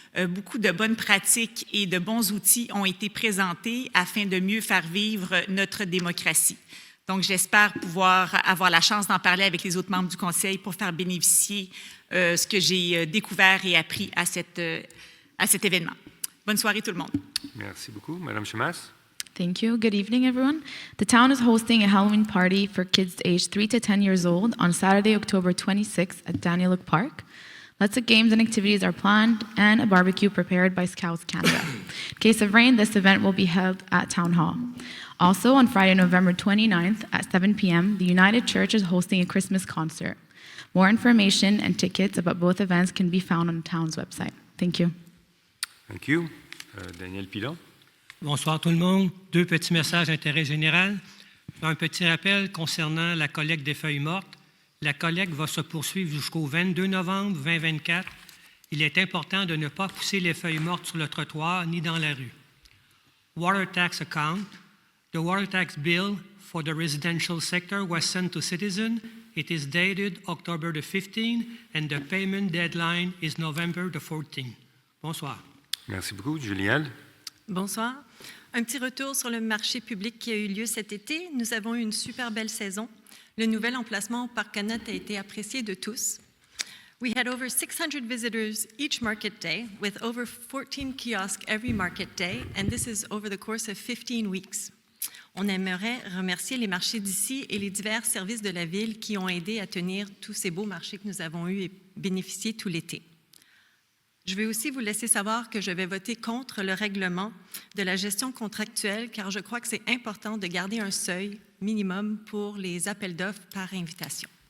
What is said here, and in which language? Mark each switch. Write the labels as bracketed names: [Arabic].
[French] Beaucoup de bonnes pratiques et de bons outils ont été présentés afin de mieux faire vivre notre démocratie. Donc, j'espère pouvoir avoir la chance d'en parler avec les autres membres du Conseil pour faire bénéficier ce que j'ai découvert et appris à cet événement. Bonne soirée tout le monde. Merci beaucoup. Madame Chemas. [English] Thank you. Good evening, everyone. The town is hosting a Halloween party for kids aged 3 to 10 years old on Saturday, October 26th at Danieluk Park. Lots of games and activities are planned and a barbecue prepared by Scouts Canada. In case of rain, this event will be held at Town Hall. Also, on Friday, November 29th at 7 p.m., the United Church is hosting a Christmas concert. More information and tickets about both events can be found on the town's website. Thank you. Thank you. Daniel Pilon. [French] Bonsoir tout le monde. Deux petits messages d'intérêt général. Un petit rappel concernant la collecte des feuilles mortes. La collecte va se poursuivre jusqu'au 22 novembre 2024. Il est important de ne pas pousser les feuilles mortes sur le trottoir ni dans la rue. [English] Water tax account. The water tax bill for the residential sector was sent to citizens. It is dated October the 15th and the payment deadline is November the 14th. [French] Bonsoir. Merci beaucoup. Julielle. Bonsoir. Un petit retour sur le marché public qui a eu lieu cet été. Nous avons eu une super belle saison. Le nouvel emplacement au Parc Canot a été apprécié de tous. [English] We had over 600 visitors each market day with over 14 kiosks every market day, and this is over the course of 15 weeks. [French] On aimerait remercier les marchés d'ici et les divers services de la ville qui ont aidé à tenir tous ces beaux marchés que nous avons eus et bénéficié tout l'été. Je vais aussi vous laisser savoir que je vais voter contre le règlement de la gestion contractuelle car je crois que c'est important de garder un seuil minimum pour les appels d'offres par invitation.